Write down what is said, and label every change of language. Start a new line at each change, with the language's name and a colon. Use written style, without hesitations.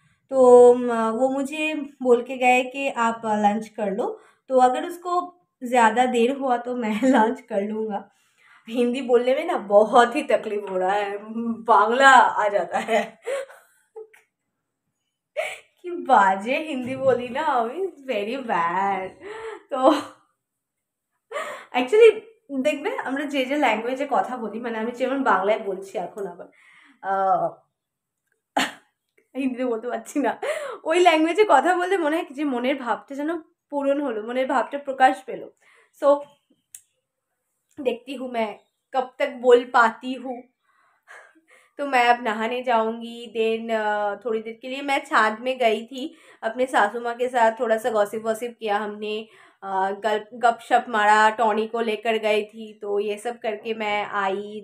Hindi: तो वो मुझे बोल के गए कि आप लंच कर लो, तो अगर उसको ज़्यादा देर हुआ तो मैं लंच कर लूँगा। हिंदी बोलने में ना बहुत ही तकलीफ हो रहा है, बांग्ला आ जाता है कि बाजे हिंदी बोली ना,
English: It's very bad.
Bangla: তো অ্যাকচুয়ালি দেখবে আমরা যে যে ল্যাঙ্গুয়েজে কথা বলি, মানে আমি যেমন বাংলায় বলছি এখন, আবার হিন্দিতে বলতে পারছি না, ওই ল্যাঙ্গুয়েজে কথা বলতে মনে হয় যে মনের ভাবটা যেন পূরণ হলো, মনের ভাবটা প্রকাশ পেলো।
Hindi: সো देखती हूँ मैं कब तक बोल पाती हूँ। तो मैं अब नहाने जाऊंगी। देन थोड़ी देर के लिए मैं छाद में गई थी अपने सासू माँ के साथ, थोड़ा सा गॉसिप वॉसिप किया हमने, गपशप मारा, टॉनी को लेकर गई थी, तो ये सब करके मैं आई।